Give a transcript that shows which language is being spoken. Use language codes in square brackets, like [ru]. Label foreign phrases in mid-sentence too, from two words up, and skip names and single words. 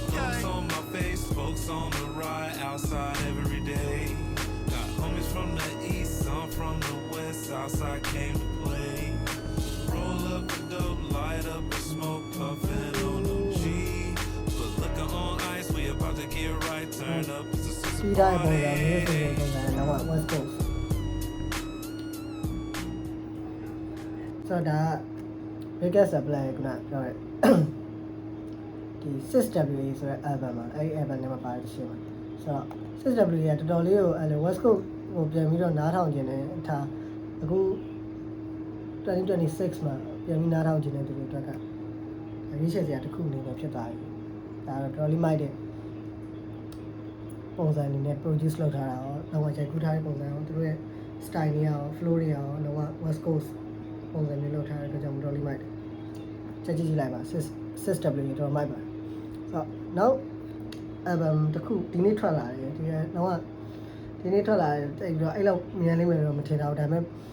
[en] Folks on my face, folks on the ride, outside every day. Got homies from the east, some from the west, outside came to play. Roll up the dope, light up the smoke, puffin' on the G. Put liquor on ice, we about to get right, turn up to some [my] စီးတိုင်းပုံစံမျိုးဆိုတဲ့ပုံစံတော့ West Coast ဆိုတော့ [en] biggest supply [my] ကပြောရဲဒီ 6WA ဆိုတဲ့ album မှာအဲ့ဒီ album နဲ့မှာပါတယ်ရှင်းမှာဆိုတော့ 6WA ကတော်တော်လေးကိုအဲ့ West Coast ကိုပြန်ပြီးတော့နားထောင်ခြင်းနဲ့ထားအခု 2026မှာပြန်ပြီးနားထောင်ခြင်းနဲ့တူတူအတွက်ကရေးချက်စရာတစ်ခုအနေနဲ့ဖြစ်သွားပြီဒါတော့တော်တော်လေးမိုက်တဲ့ပုံစံအနေနဲ့ produce လုပ်ထားတာရောတော့ရိုက်ကူးထားတဲ့ပုံစံရောသူတို့ရဲ့ style တွေရော flow တွေရောတော့ West Coast ပုံစံမျိုးလုပ်ထားတဲ့အတွက်ကြောင့်တော်တော်လေးမိုက်တယ်ကြည့်လိုက်ပါ 6WA တော်တော်မိုက်ပါတယ်ဆိုတော့နောက် album တစ်ခုဒီနေ့ထွက်လာတယ်ဒီကတော့ဒီနေ့ထွက်လာတယ်တိတ်ပြီးတော့အဲ့လောက်မြန်လေးမယ်တော့မထင်တော့ဒါပေမဲ့